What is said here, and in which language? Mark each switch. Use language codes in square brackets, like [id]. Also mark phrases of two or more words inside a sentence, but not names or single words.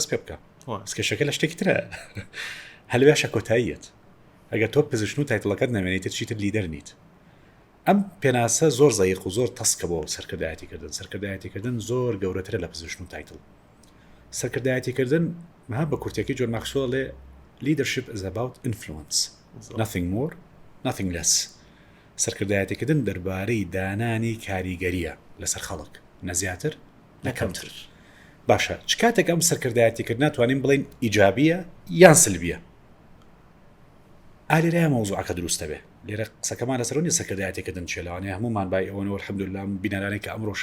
[ckb] پێ بکە سکەشەکە لە شتێکی ترە هەلوێشە کۆتاییەت ئەگەر تۆ پزیشن و تایتڵەکەت نەمێنیتە چیتر لیدەر نیت ئەم پێناسە زۆر زەیق و زۆر تەسکە بۆ سەرکردایەتیکردن زۆر گەورەترە لە پزیشن و تایتڵ سەرکردایەتیکردن مها بە کورتێکی جۆن ماکسوێڵێ [en] leadership is about influence nothing more nothing less [ckb] سەرکردایەتیکردن دەربارەی دانانی کاریگەریە لەسەر خەڵک نەزیاتر نەکەمتر باشە چ کاتێک ئەم سەرکردایەتیکردن ناتوانین بڵین ئیجابیە یان سلبیە ئالێرەیە مەوزوعەکە دروستە بێ لێرە قسەکەمان لەسەر نیە سەرکردایەتیکردن چێلەوانەیە هەمومان بای ئەوەنەوە الحەمدولله بینەرانێک کە ئەمڕۆ